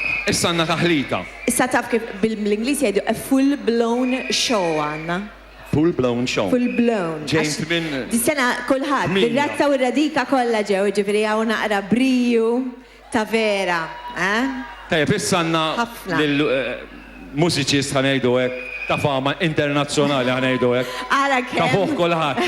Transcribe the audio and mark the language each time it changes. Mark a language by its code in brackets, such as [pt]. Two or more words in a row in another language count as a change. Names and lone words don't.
[mt] Issa għandna taħlita. Issa taf kif bil-Ingliż jgħidu [en] a full-blown show [mt] għandna. [en] Full-blown show. Full-blown. [mt] Ġejt minn. Dis-sena kulħadd, bir-razza u r-radika kollha ġew, ġifieri hawn naqra briju ta' vera. Tajjeb, issa għandna lill-mużiċist ħanejdu hekk ta' fama internazzjonali ħanejdu hekk. Ara kemm. Ta' fuq kulħadd.